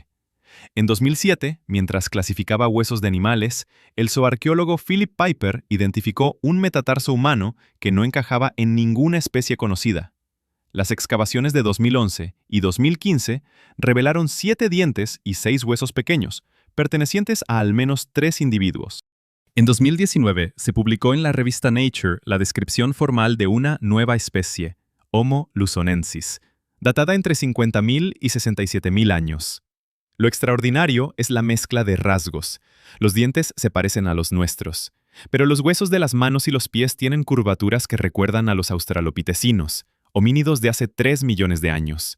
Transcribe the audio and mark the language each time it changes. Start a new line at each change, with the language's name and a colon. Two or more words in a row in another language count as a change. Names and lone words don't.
Spanish: En 2007, mientras clasificaba huesos de animales, el zooarqueólogo Philip Piper identificó un metatarso humano que no encajaba en ninguna especie conocida. Las excavaciones de 2011 y 2015 revelaron 7 dientes y 6 huesos pequeños, pertenecientes a al menos 3 individuos. En 2019 se publicó en la revista Nature la descripción formal de una nueva especie, Homo luzonensis, datada entre 50.000 y 67.000 años. Lo extraordinario es la mezcla de rasgos. Los dientes se parecen a los nuestros, pero los huesos de las manos y los pies tienen curvaturas que recuerdan a los australopitecinos, homínidos de hace 3 millones de años.